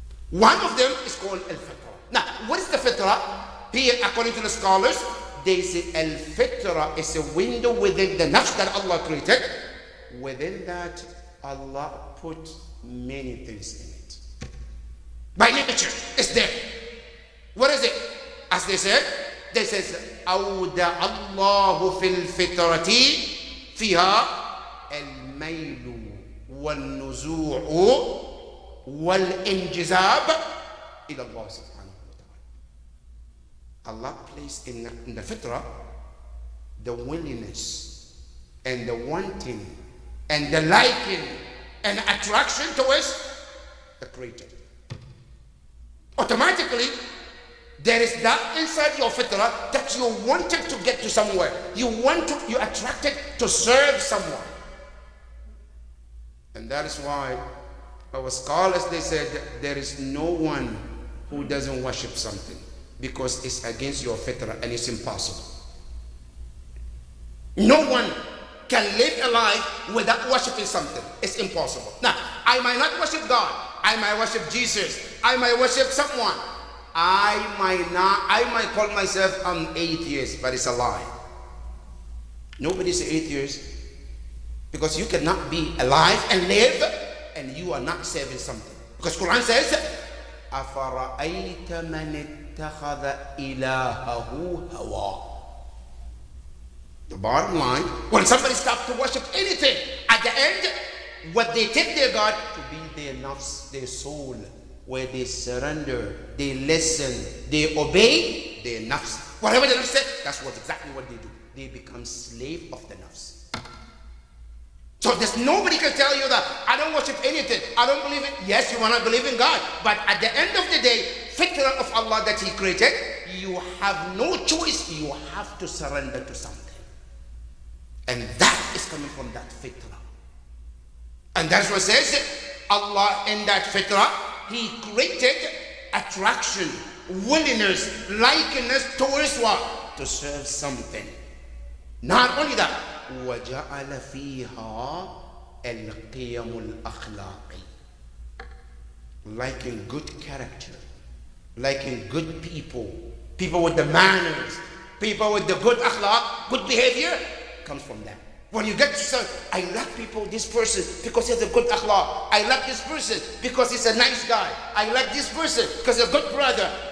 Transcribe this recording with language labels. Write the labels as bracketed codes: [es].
[en] One of them is called al-fitra. Now, what is the fitra? Here, according to the scholars, they say al-fitra is a window within the nafs that Allah created. Within that, Allah put many things in it. By nature, it's there. What is it? As they said, [ar] أودع الله في الفطرة فيها الميل والنزوع والانجذاب إلى الله سبحانه وتعالى. [en] Allah placed in the fitrah the willingness and the wanting and the liking and attraction towards the Creator. automatically there is that inside your fitrah that you wanted to get to somewhere. You're attracted to serve someone. And that is why our scholars, they said there is no one who doesn't worship something, because it's against your fitrah and it's impossible. No one can live a life without worshiping something. It's impossible. Now, I might not worship God. I might worship Jesus. I might worship someone. I might call myself an atheist, but it's a lie. Nobody's an atheist, because you cannot be alive and live and you are not serving something. Because Quran says, [ar] أَفَرَأَيْتَ مَنِ اتَّخَذَ إِلَهَهُ هَوَاهُ. [en] The bottom line, when somebody stops to worship anything, at the end, what they take their God to be their nafs, their soul, where they surrender, they listen, they obey their nafs. Whatever the nafs said, that's exactly what they do. They become slave of the nafs. So there's nobody can tell you that I don't worship anything, I don't believe in. Yes, you will not believe in God, but at the end of the day, fitrah of Allah that He created, you have no choice. You have to surrender to something. And that is coming from that fitrah. And that's what it says, Allah in that fitrah, He created attraction, willingness, likeness towards what? To serve something. Not only that, [ar] وَجَعَلَ فِيهَا الْقِيَمُ الْأَخْلَاقِ. [en] Liking good character, liking good people, people with the manners, people with the good akhlaq, good behavior, comes from that. When you get to say, I like people, this person, because he has a good akhlaq. I like this person because he's a nice guy. I like this person because he's a good brother.